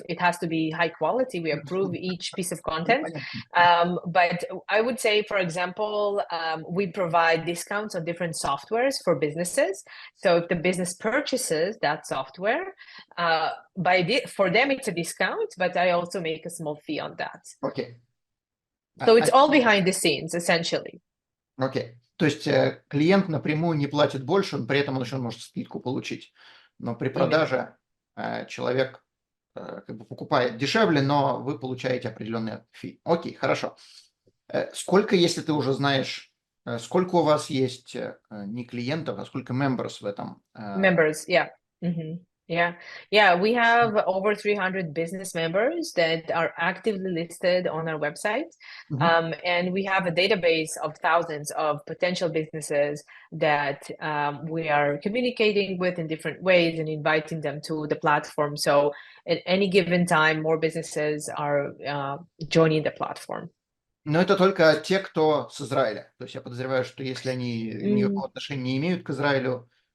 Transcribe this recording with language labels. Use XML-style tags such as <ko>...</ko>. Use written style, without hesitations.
<en>It has to be high quality. We approve each piece of content. But I would say, for example, we provide discounts on different softwares for businesses. So if the business purchases that software, for them it's a discount, but I also make a small fee on that. Okay. So it's all behind the scenes, essentially. Okay.</en> <ru>То есть клиент напрямую не платит больше, он при этом еще может скидку получить. Но при продаже человек как бы покупает дешевле, но вы получаете определенный фи. Окей, хорошо. Сколько, если ты уже знаешь, сколько у вас есть не клиентов, а сколько members в этом?</ru> <en>Members, yeah. Yeah, we have over 300 business members that are actively listed on our website. And we have a database of thousands of potential businesses that we are communicating with in different ways and inviting them to the platform. So at any given time, more businesses are joining the platform.</en> <ru>Но это только те, кто с Израиля. То есть я подозреваю, что если они никакого отношения не имеют к Израилю.</ru>